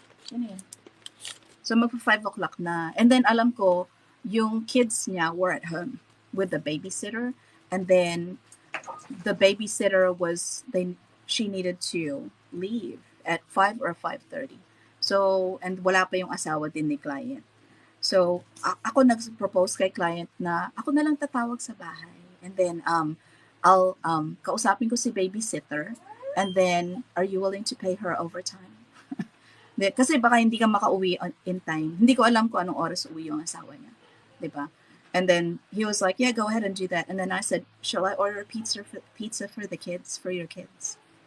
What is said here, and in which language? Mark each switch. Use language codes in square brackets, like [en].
[tl] Ano yan? So magpa 5 o'clock na. [en] And then [tl] alam ko, yung [en] kids [tl] niya [en] were at home with the babysitter. And then the babysitter she needed to leave at 5 or 5:30. So, and [tl] wala pa yung asawa din ni client. So, ako nag-propose kay client na ako na lang tatawag sa bahay. [en] And then, I'll [tl] kausapin ko si [en] babysitter. And then, are you willing to pay her overtime? [tl] Kasi baka hindi ka makauwi [en] in time. [tl] Hindi ko alam kung anong oras uwi yung asawa niya. Diba? [en] And then he was like, yeah, go ahead and do that. And then I said, shall I order pizza for the kids, for your kids?